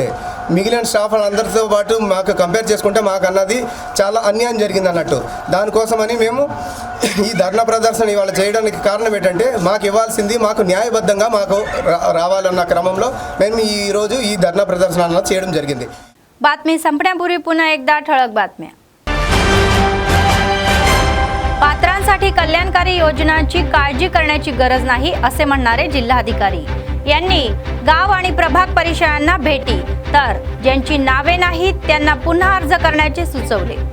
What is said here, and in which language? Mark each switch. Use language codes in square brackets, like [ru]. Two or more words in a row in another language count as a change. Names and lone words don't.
[te] మిగిలిన స్టాఫ్ అందరితో పాటు మాకు కంపేర్ చేసుకుంటే మాకు అన్నది చాలా అన్యాయం జరిగింది అన్నట్టు। దానికోసమని మేము ఈ ధర్నా ప్రదర్శన ఇవాళ చేయడానికి కారణం ఏంటంటే మాకు ఇవ్వాల్సింది మాకు న్యాయబద్ధంగా మాకు రావాలన్న క్రమంలో మేము ఈరోజు ఈ ధర్నా ప్రదర్శన అన్నది చేయడం జరిగింది। [mr] बातमी संपण्यापूर्वी पुन्हा एकदा ठळक बातम्या। पात्रांसाठी कल्याणकारी योजनांची काळजी करण्याची गरज नाही असे म्हणणारे जिल्हाधिकारी यांनी गाव आणि प्रभाग परिषदांना भेटी, तर ज्यांची नावे नाहीत त्यांना पुन्हा अर्ज करण्याचे सुचवले।